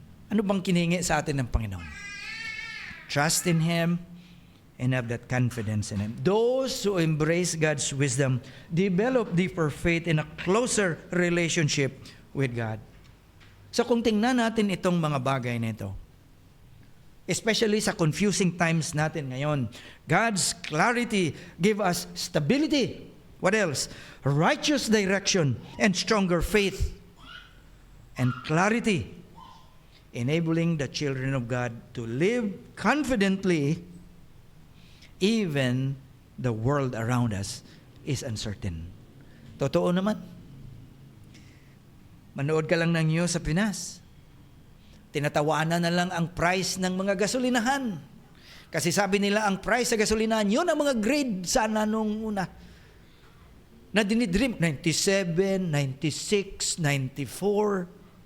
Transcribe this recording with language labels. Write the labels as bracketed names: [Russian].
[Filipino] Ano bang kinihingi sa atin ng Panginoon? [English] Trust in Him and have that confidence in Him. Those who embrace God's wisdom develop deeper faith in a closer relationship with God. [Filipino] So kung tingnan natin itong mga bagay na ito, especially sa confusing times natin ngayon, [English] God's clarity give us stability. What else? Righteous direction and stronger faith and clarity, enabling the children of God to live confidently even the world around us is uncertain. [Filipino] Totoo naman. Manood ka lang ng news sa Pinas. Tinatawanan na lang ang price ng mga gasolinahan. Kasi sabi nila ang price sa gasolinahan, yun ang mga grade sana nung una. Na dinidream, 97, 96, 94.